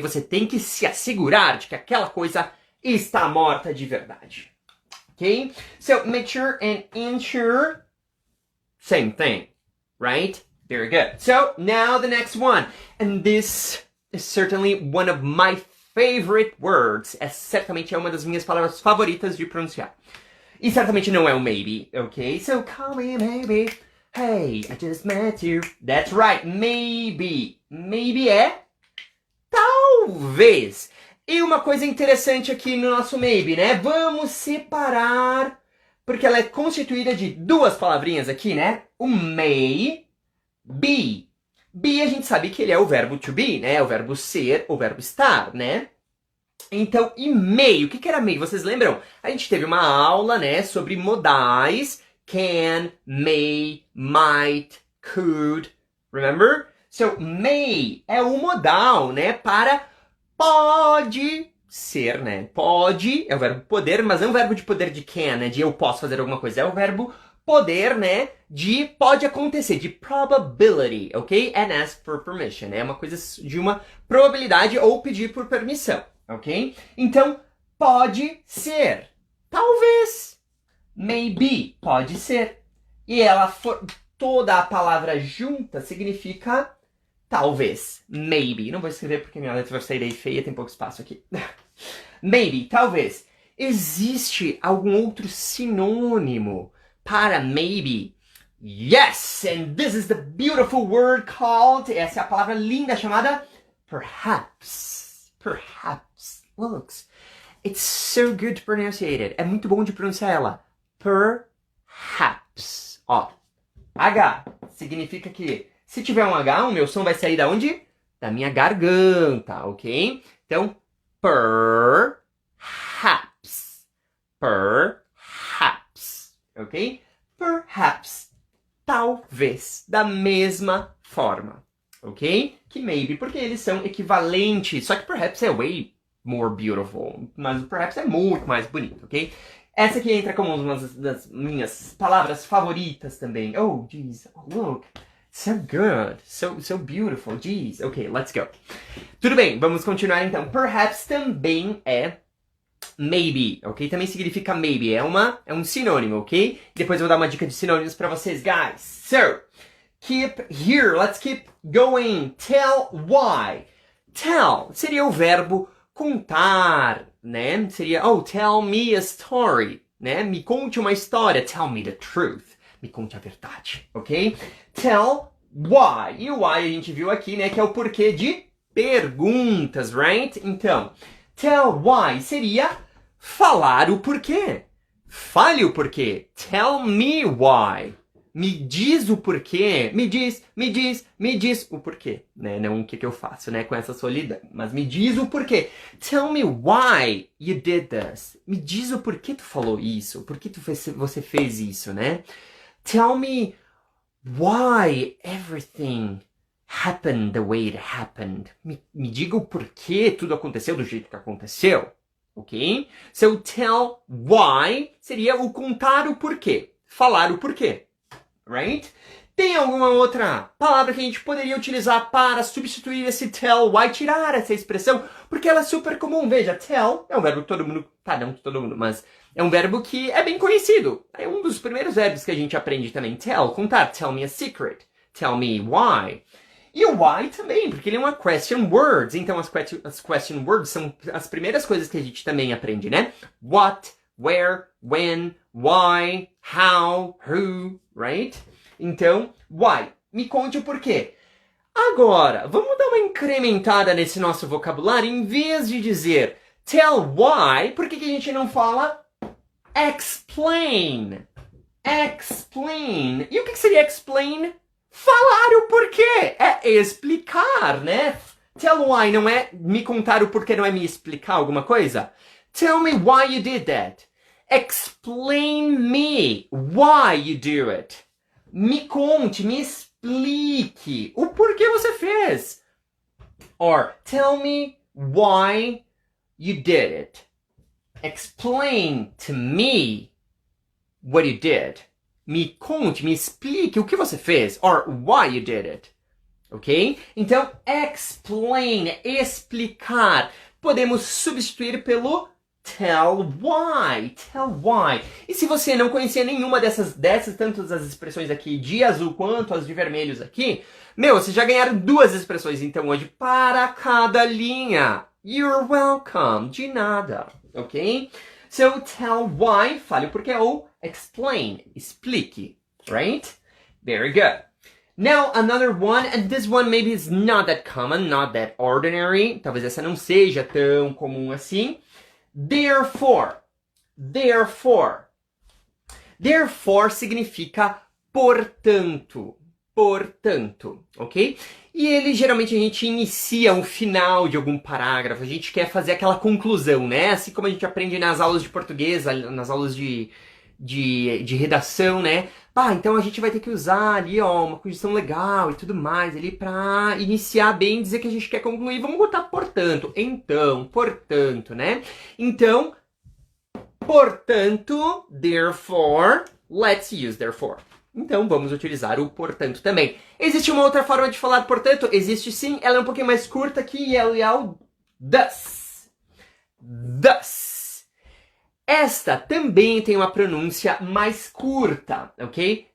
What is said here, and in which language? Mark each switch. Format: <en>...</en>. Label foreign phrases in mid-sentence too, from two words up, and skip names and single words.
<pt>Você tem que se assegurar de que aquela coisa está morta de verdade. Ok?</pt> <en>So, make sure and ensure, same thing. Right? Very good. So, now the next one. And this is certainly one of my favorite words.</en> <pt>Certamente é uma das minhas palavras favoritas de pronunciar. E certamente não é o maybe, ok?</pt> <en>So, call me maybe. Hey, I just met you. That's right, maybe.</en> <pt>Maybe é talvez. E uma coisa interessante aqui no nosso maybe, né? Vamos separar... Porque ela é constituída de duas palavrinhas aqui, né? O may, be. Be a gente sabe que ele é o verbo</pt> <en>to be,</en> <pt>né? O verbo ser, o verbo estar, né? Então, e may, o que era may? Vocês lembram? A gente teve uma aula, né? Sobre modais.</pt> <en>Can, may, might, could. Remember? So, may</en> <pt>é o modal, né? Para pode... ser, né? Pode, é o verbo poder, mas não é o verbo de poder de can, né? De eu posso fazer alguma coisa. É o verbo poder, né? De pode acontecer, de probability, ok?</pt> <en>And ask for permission.</en> <pt>É uma coisa de uma probabilidade ou pedir por permissão, ok? Então, pode ser. Talvez. Maybe, pode ser. E ela toda a palavra junta significa... talvez. Maybe. Não vou escrever porque minha letra vai sair aí feia, tem pouco espaço aqui. Maybe, talvez. Existe algum outro sinônimo para maybe?</pt> <en>Yes! And this is the beautiful word called...</en> <pt>essa é a palavra linda chamada perhaps.</pt> <en>Perhaps. Looks. It's so good to pronounce it.</en> <pt>É muito bom de pronunciar ela. Perhaps. Ó. H significa que... se tiver um H, o meu som vai sair da onde? Da minha garganta, ok? Então, perhaps. Perhaps. Ok? Perhaps. Talvez. Da mesma forma. Ok? Que maybe, porque eles são equivalentes. Só que perhaps é</pt> <en>way more beautiful.</en> <pt>Mas o perhaps é muito mais bonito, ok? Essa aqui entra como uma das minhas palavras favoritas também.</pt> <en>Oh, jeez. Oh, look. So good. So beautiful. Jeez. Ok, let's go.</en> <pt>Tudo bem, vamos continuar então. Perhaps também é maybe, ok? Também significa maybe, é um sinônimo, ok? Depois eu vou dar uma dica de sinônimos para vocês, guys.</pt> <en>So, keep here, let's keep going. Tell why.</en> <pt>Tell seria o verbo contar, né? Seria,</pt> <en>oh, tell me a story,</en> <pt>né? Me conte uma história.</pt> <en>Tell me the truth.</en> <pt>Me conte a verdade,</pt> <en>ok? Tell why.</en> <pt>E o why a gente viu aqui, né? Que é o porquê de perguntas, right? Então,</pt> <en>tell why</en> <pt>seria falar o porquê. Fale o porquê.</pt> <en>Tell me why.</en> <pt>Me diz o porquê. Me diz o porquê. Né? Não o que eu faço, né? Com essa solidão. Mas me diz o porquê.</pt> <en>Tell me why you did this.</en> <pt>Me diz o porquê tu falou isso. Por que você fez isso, né?</pt> <en>Tell me why everything happened the way it happened.</en> <pt>Me diga o porquê tudo aconteceu do jeito que aconteceu. Ok?</pt> <en>So, tell why</en> <pt>seria o contar o porquê. Falar o porquê. Right? Tem alguma outra palavra que a gente poderia utilizar para substituir esse</pt> <en>tell why,</en> <pt>tirar essa expressão? Porque ela é super comum. Veja, tell é um verbo que todo mundo... Tá, não todo mundo, mas é um verbo que é bem conhecido. É um dos primeiros verbos que a gente aprende também. Tell, contar.</pt> <en>Tell me a secret. Tell me why.</en> <pt>E o why também, porque ele é uma</pt> <en>question words.</en> <pt>Então as</pt> <en>question words</en> <pt>são as primeiras coisas que a gente também aprende, né?</pt> <en>What, where, when, why, how, who, right?</en> <pt>Então, why. Me conte o porquê. Agora, vamos dar uma incrementada nesse nosso vocabulário. Em vez de dizer</pt> <en>tell why,</en> <pt>por que a gente não fala explain? Explain. E o que seria explain? Falar o porquê. É explicar, né?</pt> <en>Tell why</en> <pt>não é me contar o porquê, não é me explicar alguma coisa?</pt> <en>Tell me why you did that. Explain me why you do it.</en> <pt>Me conte, me explique o porquê você fez.</pt> <en>Or, tell me why you did it. Explain to me what you did.</en> <pt>Me conte, me explique o que você fez.</pt> <en>Or, why you did it. Ok?</en> <pt>Então, explain, explicar. Podemos substituir pelo</pt> <en>tell why. Tell why.</en> <pt>E se você não conhecia nenhuma dessas tanto as expressões aqui de azul quanto as de vermelhos aqui, vocês já ganharam 2 expressões então hoje para cada linha.</pt> <en>You're welcome.</en> <pt>De nada. Ok?</pt> <en>So, tell why,</en> <pt>fale o porquê, ou explain, explique. Right?</pt> <en>Very good. Now, another one, and this one maybe is not that common, not that ordinary.</en> <pt>Talvez essa não seja tão comum assim.</pt> <en>Therefore. Therefore.</en> <pt>Therefore significa portanto. Portanto, ok? E ele, geralmente, a gente inicia o final de algum parágrafo. A gente quer fazer aquela conclusão, né? Assim como a gente aprende nas aulas de português, nas aulas de redação, né? Então a gente vai ter que usar ali, ó, uma conjunção legal e tudo mais ali pra iniciar bem, dizer que a gente quer concluir. Vamos botar portanto. Então, portanto, né? Então, portanto,</pt> <en>therefore, let's use therefore.</en> <pt>Então, vamos utilizar o portanto também. Existe uma outra forma de falar portanto? Existe sim, ela é um pouquinho mais curta aqui e ela é o thus. Thus. Esta também tem uma pronúncia mais curta, ok?</pt>